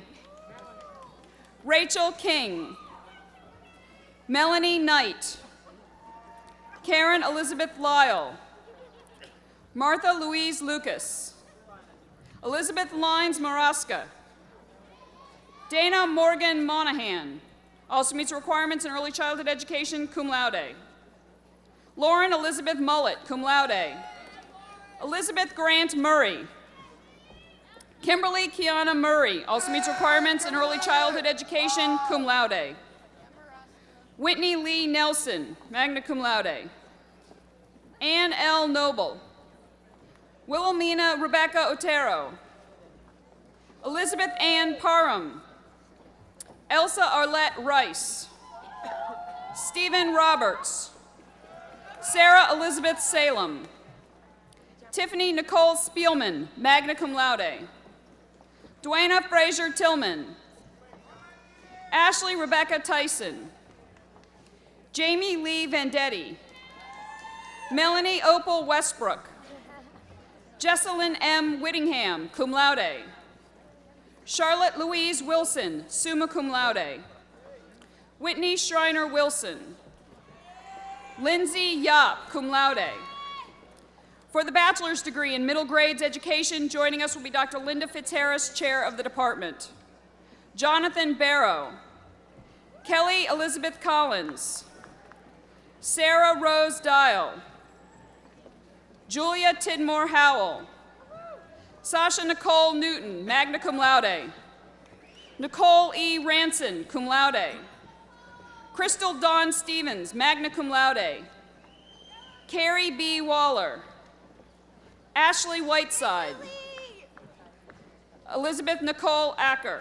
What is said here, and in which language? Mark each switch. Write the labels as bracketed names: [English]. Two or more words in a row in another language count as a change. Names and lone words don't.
[English] Rachel King. Melanie Knight. Karen Elizabeth Lyle. Martha Louise Lucas. Elizabeth Lines Maraska. Dana Morgan Monahan. Also meets requirements in early childhood education, [Latin] cum laude. [English] Lauren Elizabeth Mullet, [Latin] cum laude. [English] Elizabeth Grant Murray. Kimberly Kiana Murray, also meets requirements in early childhood education, [Latin] cum laude. [English] Whitney Lee Nelson, [Latin] magna cum laude. [English] Ann L. Noble. Wilhelmina Rebecca Otero. Elizabeth Ann Parham. Elsa Arlette Rice. Stephen Roberts. Sarah Elizabeth Salem. Tiffany Nicole Spielman, [Latin] magna cum laude. [English] Dwayna Fraser Tillman. Ashley Rebecca Tyson. Jamie Lee Vendetti. Melanie Opal Westbrook. Jessalyn M. Whittingham, [Latin] cum laude. [English] Charlotte Louise Wilson, [Latin] summa cum laude. [English] Whitney Schreiner Wilson. Lindsay Yap, [Latin] cum laude. [English] For the bachelor's degree in middle grades education, joining us will be Dr. Linda Fitzharris, chair of the department. Jonathan Barrow. Kelly Elizabeth Collins. Sarah Rose Dial. Julia Tidmore Howell. Sasha Nicole Newton, [Latin] magna cum laude. [English] Nicole E. Ranson, [Latin] cum laude. [English] Crystal Dawn Stevens, [Latin] magna cum laude. [English] Carrie B. Waller. Ashley Whiteside. Elizabeth Nicole Acker.